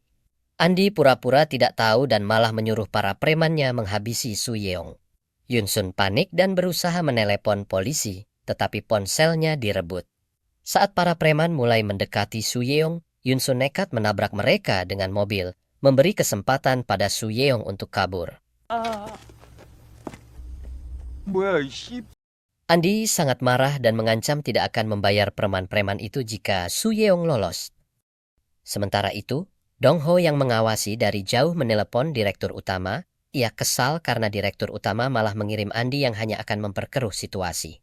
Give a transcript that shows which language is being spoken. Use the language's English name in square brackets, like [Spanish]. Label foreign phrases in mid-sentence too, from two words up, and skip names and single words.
[Indonesian] Andi pura-pura tidak tahu dan malah menyuruh para premannya menghabisi Su Yeong. Yun Sun panik dan berusaha menelepon polisi, tetapi ponselnya direbut. Saat para preman mulai mendekati Su Yeong, Yun Sun nekat menabrak mereka dengan mobil, memberi kesempatan pada Su Yeong untuk kabur. [Korean] 뭐야 이 씨. [Indonesian] Andi sangat marah dan mengancam tidak akan membayar preman-preman itu jika Su Yeong lolos. Sementara itu, Dong Ho yang mengawasi dari jauh menelepon direktur utama. Ia kesal karena direktur utama malah mengirim Andi yang hanya akan memperkeruh situasi.